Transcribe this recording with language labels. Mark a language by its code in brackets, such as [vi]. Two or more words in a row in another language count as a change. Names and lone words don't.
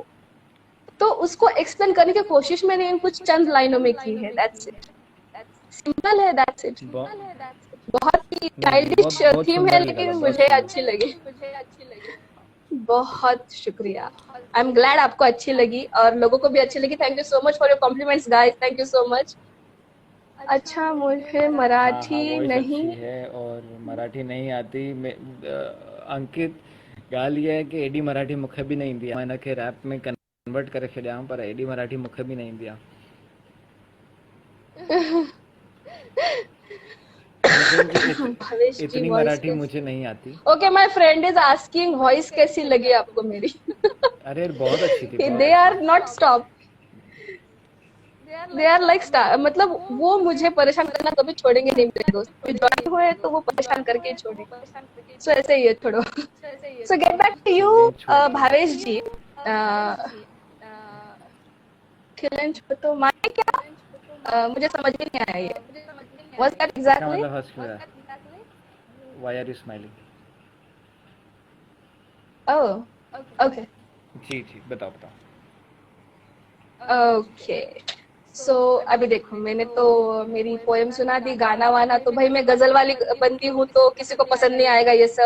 [hi] तो उसको एक्सप्लेन करने की कोशिश मैंने इन कुछ चंद लाइनों में की है। [en] That's it, simple है, that's it। [hi] बहुत ही चाइल्डिश बहुत थीम सुंदर है, लगा, लेकिन बहुत मुझे सुंदर। अच्छी लगी। बहुत शुक्रिया, [en] I am glad [hi] आपको अच्छी लगी और लोगों को भी अच्छी लगी। [en] Thank you so much for your compliments guys, thank you so much. [hi] अच्छा, मुझे हाँ मराठी वॉइस नहीं अच्छी है और मराठी नहीं आती। [sd] अंकित ॻाल्हि इहा आहे की एॾी मराठी मूंखे बि न ईंदी आहे। मां हिनखे रैप में कन्वर्ट करे छॾियां, पर एॾी मराठी मूंखे बि न ईंदी आहे। [hi] भवेश जी इतनी वॉइस मराठी कैसी? मुझे नहीं आती। [en] Okay, my friend is asking voice [hi] कैसी लगी आपको मेरी? अरे बहुत अच्छी थी, बहुत [en] they are [hi] अच्छी। [en] Not stop, they are like [hi] मतलब वो मुझे परेशान करना कभी छोड़ेंगे नहीं मेरे दोस्त। ज्वाइन हुए तो वो परेशान करके ही छोड़ेंगे। सो ऐसे ही है छोड़ो। सो [en] get back to you [hi] भावेश जी। खिलन तो माने क्या? मुझे समझ में नहीं आया ये। [en] What's that [hi] इसका [en] exactly? [hi] मतलब हंस क्यों रहा है? [en] Why are you smiling? Oh, okay. [hi] जी जी बताओ बताओ। ओके, सो अभी देखो, मैंने तो मेरी पोएम सुना दी, गाना वाना तो भाई मैं गजल वाली बंदी हूँ, तो किसी को पसंद नहीं आएगा ये सब।